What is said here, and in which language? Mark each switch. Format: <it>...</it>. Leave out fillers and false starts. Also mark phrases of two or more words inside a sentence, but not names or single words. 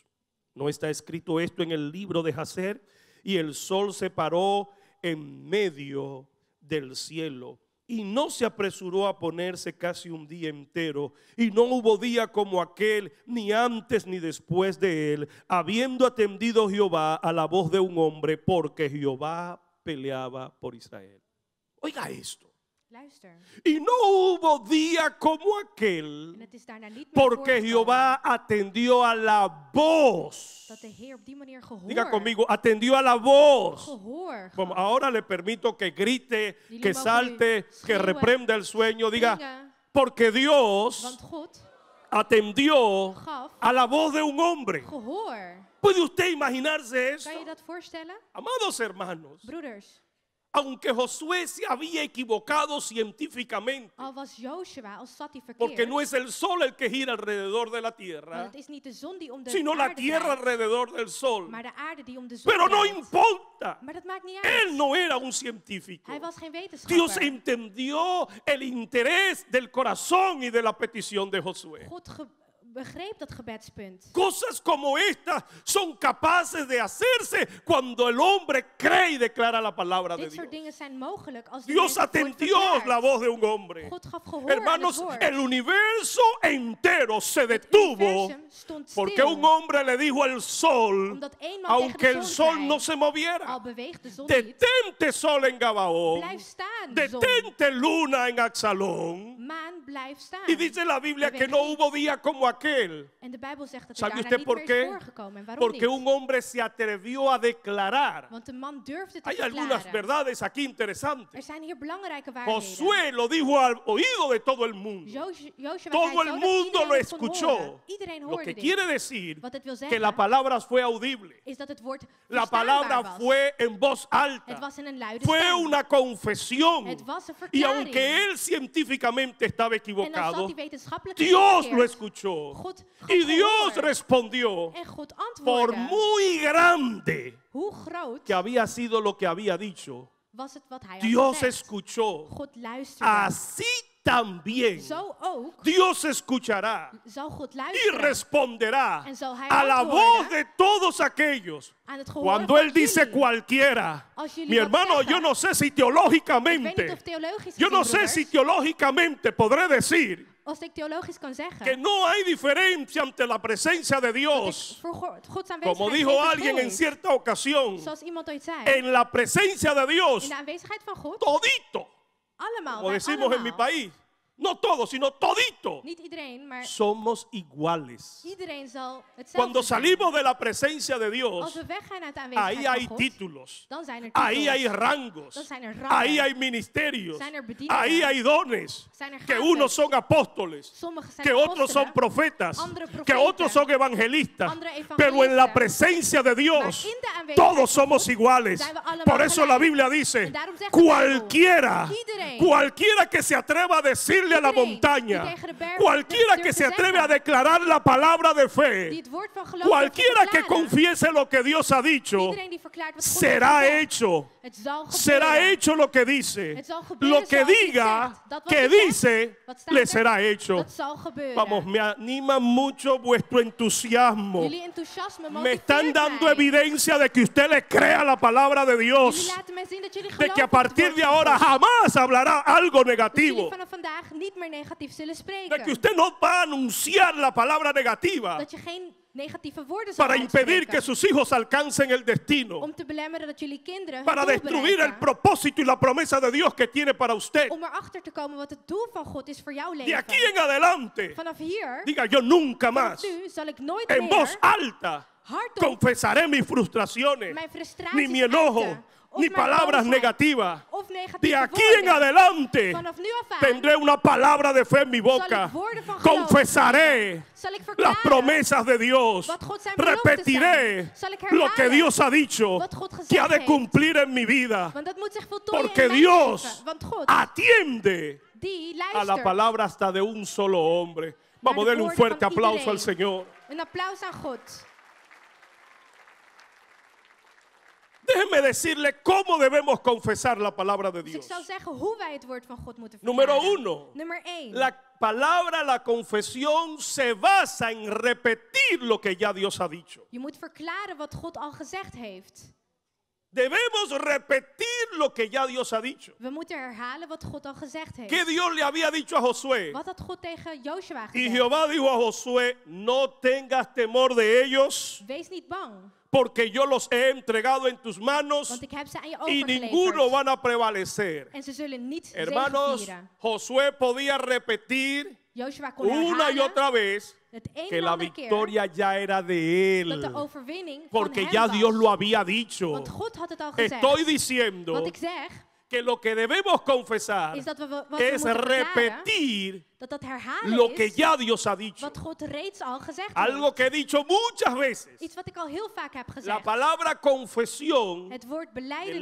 <es>¿No está escrito esto en el libro de Jacer? Y el sol se paró en medio del cielo, y no se apresuró a ponerse casi un día entero, y no hubo día como aquel, ni antes ni después de él, habiendo atendido Jehová a la voz de un hombre, porque Jehová peleaba por Israel. Oiga esto.</es> <nl>Luister.</nl> <es>Y no hubo día como</es> <nl>En</nl> <es>aquel,</es> <nl>het is daarna niet meer</nl> <es>porque</es> <nl>voorgekomen</nl> <es>Jehová atendió a la voz.</es> <nl>dat de Heer op die manier</nl> <es>Diga conmigo, atendió a la voz.</es> <nl>gehoor</nl> <es>Como</es> <nl>gaf.</nl> <es>ahora le permito que grite,</es> <nl>Jullie</nl> <es>que</es> <nl>mogen</nl> <es>salte, que</es> <nl>schreeuwen,</nl> <es>reprenda el sueño. Diga,</es> <nl>Zingen,</nl> <es>porque Dios</es> <nl>want God</nl> <es>atendió</es> <nl>gaf</nl> <es>a la voz de un hombre.</es> <nl>gehoor.</nl> <es>¿Puede usted imaginarse eso?</es> <nl>Kan je dat voorstellen?</nl> <es>Amados hermanos,</es> <nl>Broeders,</nl> <es>aunque Josué se había equivocado científicamente,</es> <nl>al was Joshua, al zat hij</nl> <es>porque</es> <nl>verkeerd,</nl> <es>no es el sol el que gira alrededor de la</es> <nl>want</nl> <es>tierra,</es> <nl>het is niet de zon die om de</nl> <es>sino la</es> <nl>aarde</nl> <es>tierra</es> <nl>draait,</nl> <es>alrededor del sol.</es> <nl>maar de aarde die om de zon</nl> <es>Pero no</es> <nl>draait.</nl> <es>importa,</es> <nl>Maar dat maakt niet</nl> <es>él</es> <nl>uit.</nl> <es>no era un científico.</es> <nl>Hij was geen</nl> <es>Dios</es> <nl>wetenschapper.</nl> <es>entendió el interés del corazón y de la petición de Josué.</es> <nl>God begreep dat gebedspunt.</nl> <es>Cosas como estas son capaces de hacerse cuando el hombre cree y declara la palabra de</es> <nl>Dit</nl> <es>Dios.</es> <nl>soort dingen zijn mogelijk als de</nl> <es>Dios</es> <nl>mens het woord</nl> <es>atendió</es> <nl>verklaart.</nl> <es>la voz de un hombre.</es> <nl>God gaf gehoor aan het</nl> <es>Hermanos,</es> <nl>woord.</nl> <es>el universo entero se</es> <nl>Het</nl> <es>detuvo</es> <nl>universum stond</nl> <es>porque</es> <nl>stil,</nl> <es>un hombre le dijo al sol,</es> <nl>omdat één man</nl> <es>aunque</es> <nl>tegen</nl> <es>el</es> <nl>de zon</nl> <es>sol</es> <nl>zei,</nl> <es>no se</es> <nl>al</nl> <es>moviera:</es> <nl>beweegt de zon niet,</nl> <es>detente sol en Gabaón,</es> <nl>blijf staan, zon.</nl> <es>detente luna en Axalón.</es> <nl>Maan, blijf staan.</nl> <es>Y dice la Biblia que no hubo día como aquel.</es> <nl>En de Bijbel zegt dat er</nl> <es>¿Sabe</es> <nl>daarna</nl> <es>usted</es> <nl>niet</nl> <es>por</es> <nl>meer</nl> <es>qué?</es> <nl>is voorgekomen. En waarom</nl> <es>Porque</es> <nl>niet?</nl> <es>un hombre se atrevió a declarar.</es> <nl>Want de man durfde te</nl> <es>Hay algunas</es> <nl>verklaren.</nl> <es>verdades aquí</es> <nl>Er</nl> <es>interesantes.</es> <nl>zijn hier belangrijke waarheden.</nl> <es>Josué lo dijo al oído de todo el mundo.</es> <nl>Joshua</nl> <es>Todo</es> <nl>zei</nl> <es>el</es> <nl>zo dat</nl> <es>mundo</es> <nl>iedereen</nl> <es>lo</es> <nl>het kon</nl> <es>escuchó.</es> <nl>horen. Iedereen</nl> <es>Lo</es> <nl>hoorde</nl> <es>que</es> <nl>dit.</nl> <es>quiere decir</es> <nl>Wat het wil</nl> <es>que</es> <nl>zeggen</nl> <es>la palabra fue audible.</es> <nl>is dat het woord</nl> <es>La</es> <nl>verstaanbaar</nl> <es>palabra</es> <nl>was.</nl> <es>fue en voz</es> <nl>Het</nl> <es>alta.</es> <nl>was in een luide</nl> <es>Fue</es> <nl>stem.</nl> <es>una confesión.</es> <nl>Het was een</nl> <es>Y</es> <nl>verklaring.</nl> <es>aunque él científicamente estaba</es> <nl>En dan zat</nl> <es>equivocado,</es> <nl>hij wetenschappelijk</nl> <es>Dios</es> <nl>verkeerd.</nl> <es>lo escuchó.</es> <nl>God gaf</nl> <es>Y Dios</es> <nl>gehoor.</nl> <es>respondió</es> <nl>En God</nl> <es>por</es> <nl>antwoordde.</nl> <es>muy grande</es> <nl>Hoe groot</nl> <es>que había sido lo que había dicho.</es> <nl>was het wat hij had</nl> <es>Dios</es> <nl>gezegd?</nl> <es>escuchó.</es> <nl>God luisterde.</nl> <es>Así también</es> <nl>Zo ook</nl> <es>Dios escuchará</es> <nl>zal God</nl> <es>y</es> <nl>luisteren</nl> <es>responderá</es> <nl>en zal hij</nl> <es>a la</es> <nl>antwoorden</nl> <es>voz de todos aquellos.</es> <nl>aan het gehoor</nl> <es>Cuando</es> <nl>van</nl> <es>Él dice</es> <nl>jullie.</nl> <es>cualquiera,</es> <nl>Als jullie</nl> <es>mi</es> <nl>wat</nl> <es>hermano,</es> <nl>zeggen,</nl> <es>yo no sé si</es> <nl>ik weet niet</nl> <es>teológicamente,</es> <nl>of theologisch</nl> <es>yo no</es> <nl>gezien,</nl> <es>sé si</es> <nl>broeders,</nl> <es>teológicamente podré decir</es> <nl>als ik theologisch kan zeggen,</nl> <es>que no hay diferencia ante la presencia de</es> <nl>dat ik</nl> <es>Dios,</es> <nl>voor Gods</nl> <es>como</es> <nl>aanwezigheid</nl> <es>dijo</es> <nl>geen</nl> <es>alguien</es> <nl>verschil</nl> <es>en</es> <nl>is.</nl> <es>cierta ocasión,</es> <nl>Zoals iemand ooit zei,</nl> <es>en la presencia de</es> <nl>in</nl> <es>Dios,</es> <nl>de aanwezigheid van God</nl> <es>todito</es> <nl>Allemaal,</nl> <es>como</es> <nl>wij</nl> <es>decimos en mi</es> <nl>allemaal.</nl> <es>país, no todos, sino todito,</es> <nl>Niet iedereen, maar</nl> <es>somos iguales.</es> <nl>iedereen zal hetzelfde</nl> <es>Cuando</es> <nl>zijn.</nl> <es>salimos de la presencia de</es> <nl>Als</nl> <es>Dios,</es> <nl>we weggaan uit de</nl> <es>ahí</es> <nl>aanwezigheid</nl> <es>hay</es> <nl>van God,</nl> <es>títulos,</es> <nl>dan zijn er</nl> <es>ahí</es> <nl>titels,</nl> <es>hay rangos,</es> <nl>dan zijn er rangen,</nl> <es>ahí hay ministerios,</es> <nl>zijn er bedieningen,</nl> <es>ahí hay dones,</es> <nl>zijn er</nl> <es>que</es> <nl>gaven.</nl> <es>unos son apóstoles,</es> <nl>Sommigen zijn</nl> <es>que otros</es> <nl>apostelen,</nl> <es>son profetas,</es> <nl>andere</nl> <es>que</es> <nl>profeten,</nl> <es>otros son evangelistas,</es> <nl>andere evangelisten.</nl> <es>pero en la presencia de Dios</es> <nl>Maar in de aanwezigheid</nl> <es>todos</es> <nl>van</nl> <es>somos</es> <nl>God</nl> <es>iguales.</es> <nl>zijn we allemaal</nl> <es>Por eso la</es> <nl>gelijk.</nl> <es>Biblia dice,</es> <nl>En daarom zegt de Bijbel, iedereen,</nl> <es>cualquiera que se atreva a decirle a la</es> <nl>iedereen</nl> <es>montaña,</es> <nl>die tegen de berg</nl> <es>cualquiera</es> <nl>durft</nl> <es>que</es> <nl>te</nl> <es>se atreve</es> <nl>zeggen,</nl> <es>a declarar la palabra de</es> <nl>die</nl> <es>fe,</es> <nl>het woord van geloof</nl> <es>cualquiera</es> <nl>durft te</nl> <es>que</es> <nl>verklaren,</nl> <es>confiese lo que Dios ha dicho,</es> <nl>iedereen die verklaart wat God</nl> <es>será</es> <nl>heeft gezegd,</nl> <es>hecho.</es> <nl>het zal gebeuren.</nl> <es>Será hecho lo que dice.</es> <nl>Het zal gebeuren</nl> <es>Lo que</es> <nl>zoals hij</nl> <es>diga</es> <nl>zegt. Dat wat</nl> <es>que</es> <nl>hij zegt,</nl> <es>dice,</es> <nl>wat staat</nl> <es>le</es> <nl>er?</nl> <es>será hecho.</es> <nl>Dat zal gebeuren.</nl> <es>Vamos, me anima mucho vuestro entusiasmo.</es> <nl>Jullie enthousiasme</nl> <es>Me están</es> <nl>motiveert</nl> <es>dando</es> <nl>mij.</nl> <es>evidencia de que usted le crea la palabra de</es> <nl>Jullie</nl> <es>Dios.</es> <nl>laten mij zien dat jullie</nl> <es>De</es> <nl>geloven</nl> <es>que a</es> <nl>op het</nl> <es>partir</es> <nl>woord</nl> <es>de</es> <nl>van</nl> <es>ahora</es> <nl>God.</nl> <es>jamás hablará algo</es> <nl>Dat jullie</nl> <es>negativo.</es> <nl>vanaf vandaag niet meer negatief zullen</nl> <es>De</es> <nl>spreken.</nl> <es>que usted no va a anunciar la palabra negativa</es> <nl>Dat je geen negatieve woorden zal</nl> <es>para impedir</es> <nl>uitspreken.</nl> <es>que sus hijos alcancen el destino.</es> <nl>Om te belemmeren dat jullie kinderen hun</nl> <es>Para</es> <nl>doel</nl> <es>destruir el</es> <nl>bereiken.</nl> <es>propósito y la promesa de Dios que tiene para usted.</es> <nl>Om erachter te komen wat het doel van God is voor jouw</nl> <es>De</es> <nl>leven.</nl> <es>aquí en adelante,</es> <nl>Vanaf hier,</nl> <es>diga yo nunca</es> <nl>vanaf</nl> <es>más,</es> <nl>nu, zal ik nooit</nl> <es>en voz</es> <nl>meer</nl> <es>alta,</es> <nl>hardop</nl> <es>confesaré mis frustraciones,</es> <nl>mijn</nl> <es>ni</es> <nl>frustraties</nl> <es>mi enojo,</es> <nl>uiten. Of</nl> <es>ni</es> <nl>mijn</nl> <es>palabras</es> <nl>boosheid.</nl> <es>negativas.</es> <nl>Of negatieve</nl> <es>De aquí en</es> <nl>woorden.</nl> <es>adelante</es> <nl>Vanaf nu af aan</nl> <es>tendré una palabra de fe en mi boca.</es> <nl>ik woorden van geloof</nl> <es>Confesaré</es> <nl>zal ik</nl> <es>las</es> <nl>verklaren</nl> <es>promesas de Dios.</es> <nl>wat God zijn beloften</nl> <es>Repetiré</es> <nl>zijn. Zal ik</nl> <es>lo que</es> <nl>herhalen</nl> <es>Dios ha dicho</es> <nl>wat God gezegd</nl> <es>que ha de</es> <nl>heeft.</nl> <es>cumplir en mi vida.</es> <nl>Want dat moet zich voltooien</nl> <es>Porque</es> <nl>in mijn</nl> <es>Dios</es> <nl>leven. Want God,</nl> <es>atiende</es> <nl>die</nl> <es>a la</es> <nl>luistert</nl> <es>palabra hasta de un solo hombre. Vamos,</es> <nl>de</nl> <es>denle un</es> <nl>woorden</nl> <es>fuerte</es> <nl>van</nl> <es>aplauso al</es> <nl>iedereen.</nl> <es>Señor.</es> <nl>Een applaus aan God.</nl> <es>Déjenme decirle cómo debemos confesar la palabra de</es> <nl>Dus ik</nl> <es>Dios.</es> <nl>zou zeggen hoe wij het woord van God moeten</nl> <es>Número</es> <nl>verklaren.</nl> <es>uno.</es> <nl>Nummer 1.</nl> <es>La palabra, la confesión se basa en repetir lo que ya Dios ha dicho.</es> <nl>Je moet verklaren wat God al gezegd heeft.</nl> <es>Debemos repetir lo que ya Dios ha dicho.</es> <nl>We moeten herhalen wat God al gezegd heeft.</nl> <es>¿Qué Dios le había dicho a Josué?</es> <nl>Wat had God tegen Joshua</nl> <es>Y</es> <nl>gezegd?</nl> <es>Jehová dijo a Josué, no tengas temor de ellos,</es> <nl>Wees niet bang,</nl> <es>porque yo los he entregado en tus manos</es> <nl>want ik heb ze aan je</nl> <es>y ninguno</es> <nl>overgeleverd.</nl> <es>van a prevalecer.</es> <nl>En ze zullen niet</nl> <es>Hermanos,</es> <nl>zegevieren.</nl> <es>Josué podía repetir</es> <nl>Joshua kon</nl> <es>una y</es> <nl>herhalen</nl> <es>otra vez</es> <nl>het een</nl> <es>que</es> <nl>en</nl> <es>la</es> <nl>andere keer</nl> <es>victoria ya era de</es> <nl>dat de</nl> <es>él,</es> <nl>overwinning</nl> <es>porque</es> <nl>van</nl> <es>ya</es> <nl>hem</nl> <es>Dios</es> <nl>was.</nl> <es>lo había dicho.</es> <nl>Want God had het al gezegd.</nl> <es>Estoy diciendo</es> <nl>Wat ik zeg,</nl> <es>que lo que debemos confesar</es> <nl>is dat we wat we</nl> <es>es</es> <nl>moeten verklaren,</nl> <es>repetir</es> <nl>dat herhalen</nl> <es>lo que</es> <nl>is</nl> <es>ya Dios ha dicho.</es> <nl>wat God reeds al gezegd</nl> <es>Algo</es> <nl>heeft.</nl> <es>que he dicho muchas veces.</es> <nl>Iets wat ik al heel vaak heb</nl> <es>La</es> <nl>gezegd.</nl> <es>palabra confesión,</es> <nl>Het woord</nl> <es>el</es> <nl>belijdenis,</nl>